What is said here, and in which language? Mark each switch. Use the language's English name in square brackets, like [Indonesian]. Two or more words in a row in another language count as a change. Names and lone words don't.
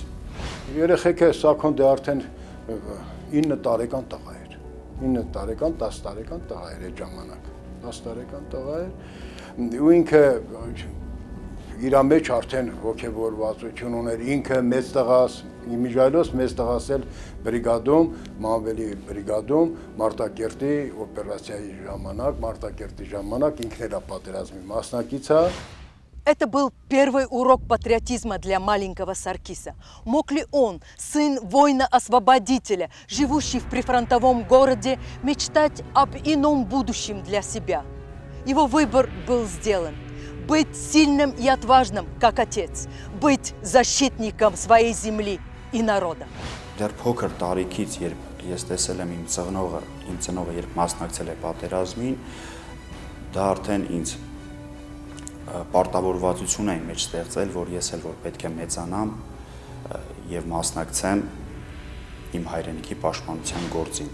[Armenian] Երեխեքը Սաքոնդը արդեն 9 տարեկան տղա էր, 9 տարեկան, 10 տարեկան տղա էր այդ ժամանակ, 10 տարեկան տղա էր, ու ինքը իր մեջ արդեն ոգևորվածություն ուներ, ինքը մեծ տղաս, իմիջայլոս մեծ տղաս էլ բրիգադում, Մանվելի բրիգադում, Մարտակերտի օպերացիայի ժամանակ ինքն էլ պատերազմի մասնակից է։ [Russian] Это был первый урок патриотизма для маленького Саркиса. Мог ли он, сын воина-освободителя, живущий в прифронтовом городе, мечтать об ином будущем для себя? Его выбор был сделан. Быть сильным и отважным, как отец. Быть защитником своей земли и народа. [Armenian] Դեռ փոքր տարիքից, երբ ես տեսել եմ իմ ծնողը երբ մասնակցել է պատերազմին, դա արդեն ինձ պարտավորվածություն էին մեջ ստեղծել, որ ես էլ որ պետք է մեծանամ եւ մասնակցեմ իմ հայրենիքի պաշտպանության գործին։